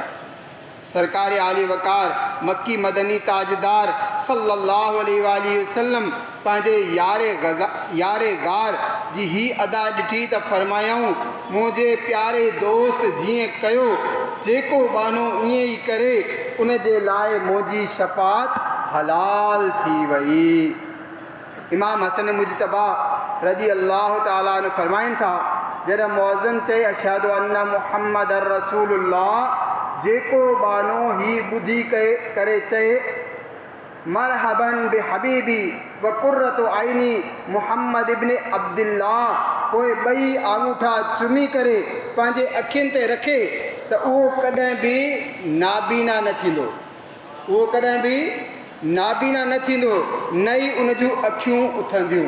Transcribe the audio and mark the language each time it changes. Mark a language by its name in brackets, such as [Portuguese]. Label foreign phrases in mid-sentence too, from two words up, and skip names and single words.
[Sindhi] सरकार आली वकार मक्की मदनी ताजदार [Arabic] صلى الله عليه وسلم [Sindhi] पंहिंजे यारे गार जी ही अदा ॾिठी त फरमायऊं, मुंहिंजे प्यारे दोस्त जीअं कयो, जेको बानो ईअं ई करे उन जे लाइ मुंहिंजी शफ़ाअत हलाल थी वई। इमाम हसन मुजतबा [Arabic] رضي الله تعالى عنه [Sindhi] फरमाइनि था, जॾहिं मुअज़्ज़िन चए [Arabic] أشهد أن محمد رسول الله, [Sindhi] जेको बानो ही ॿुधी करे चए [Arabic] مرحبا بحبيبي وقرة عيني محمد ابن عبد الله, [Sindhi] पोइ ॿई आङूठा चुमी करे पंहिंजे अखियुनि ते रखे त उहो कॾहिं बि नाबीना न थींदो, उहो कॾहिं बि नाबीना न थींदो, न ई उन जूं अखियूं उथंदियूं।